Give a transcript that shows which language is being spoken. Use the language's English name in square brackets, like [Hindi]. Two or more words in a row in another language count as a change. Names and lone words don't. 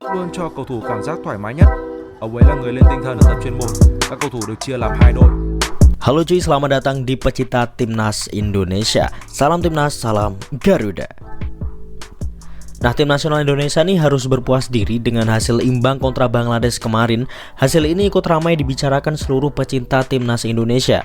[Vietnamese] luôn cho cầu thủ cảm giác thoải mái nhất. Ông ấy là người lên tinh thần ở tập chuyên môn. Các cầu thủ được chia làm hai đội. [Indonesian] Halo cuy, selamat datang di pecinta Timnas Indonesia. Salam Timnas, salam Garuda. Nah, tim nasional Indonesia nih harus berpuas diri dengan hasil imbang kontra Bangladesh kemarin. Hasil ini ikut ramai dibicarakan seluruh pecinta Timnas Indonesia.